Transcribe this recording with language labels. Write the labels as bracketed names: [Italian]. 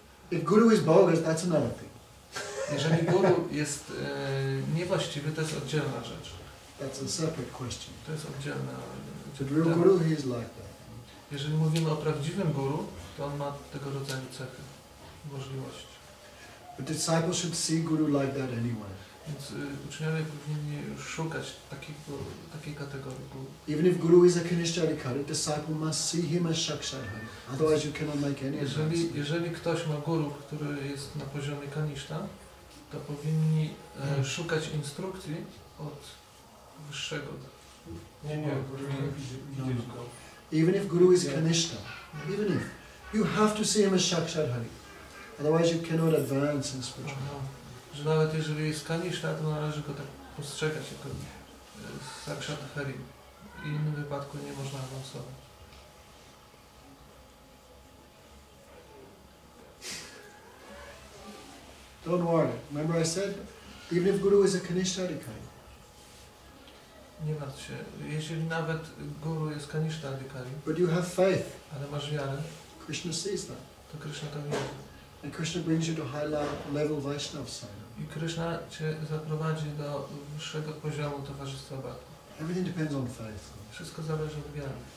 [English] If Guru is bogus, that's another thing. [Polish] Jeżeli Guru jest niewłaściwy, to jest oddzielna rzecz. [English] That's a separate question. [Polish] To jest oddzielna [English] But real Guru, he is like that. [Polish] Jeżeli mówimy o prawdziwym Guru, to on ma tego rodzaju cechy, możliwości. [English] But disciples should see Guru like that anyway. [Polish] Więc uczniowie powinni szukać takiej kategorii Guru. [English] Even if Guru is a Kanishadikari, disciple must see him as Shakshadhari. Otherwise you cannot make any advance. [Polish] Jeżeli ktoś ma Guru, który jest na poziomie Kanishta, to powinni szukać instrukcji od wyższego. Nie, widzieć go. [English] Even if Guru is Kanishta, even if, you have to see him as Shakshadhari. Otherwise you cannot advance in spirituality. [Polish] Że nawet jeżeli jest Kanishta, to należy go tak postrzegać jako Sakshat Hari. W innym wypadku nie można awansować. [English] Don't worry. Remember I said, even if Guru is a Kanishadikari. [Polish] Nie martw się. Jeżeli nawet Guru jest Kanishta Adhikari, [English] But you have faith. [Polish] ale masz wiarę, [English] Krishna sees that. [Polish] to Krishna to widzi. [English] And Krishna brings you to high level Vaishnava sadhana. [Polish] I Krishna cię zaprowadzi do wyższego poziomu towarzystwa bhakti. [English] Everything depends on faith [Polish] Wszystko zależy od wiary.